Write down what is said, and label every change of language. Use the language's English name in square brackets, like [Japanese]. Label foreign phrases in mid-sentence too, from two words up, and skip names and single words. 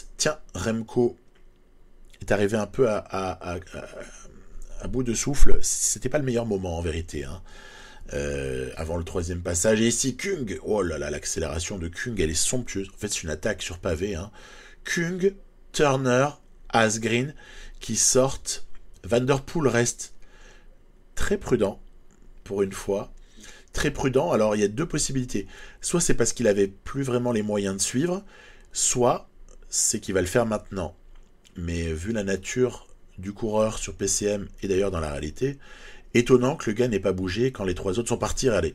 [French] Tiens, Remco est arrivé un peu à bout de souffle. C'était pas le meilleur moment en vérité, hein. Avant le troisième passage. Et ici, Kung. Oh là là, l'accélération de Kung, elle est somptueuse. En fait, c'est une attaque sur pavé, hein. Kung, Turner, Asgreen qui sortent. Van der Poel reste très prudent, pour une fois. Très prudent. Alors, il y a deux possibilités. Soit c'est parce qu'il avait plus vraiment les moyens de suivre, soit c'est qu'il va le faire maintenant. Mais vu la nature du coureur sur PCM, et d'ailleurs dans la réalité, étonnant que le gars n'ait pas bougé quand les trois autres sont partis râler.